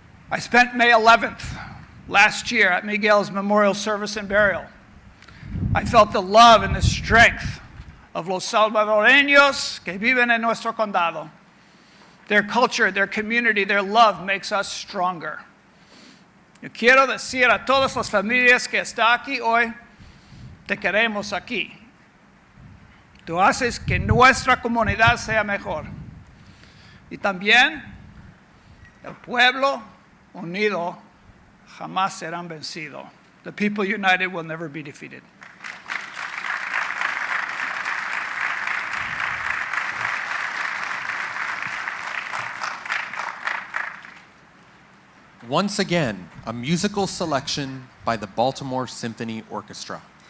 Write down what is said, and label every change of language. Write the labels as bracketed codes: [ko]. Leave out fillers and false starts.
[en] I spent May 11th last year at Miguel's memorial service and burial. I felt the love and the strength of [es] los salvadoreños que viven en nuestro condado. [en] Their culture, their community, their love makes us stronger. [es] Yo quiero decir a todas las familias que está aquí hoy, te queremos aquí. Tú haces que nuestra comunidad sea mejor. Y también el pueblo unido jamás serán vencidos. [en] The people united will never be defeated. Once again, a musical selection by the Baltimore Symphony Orchestra.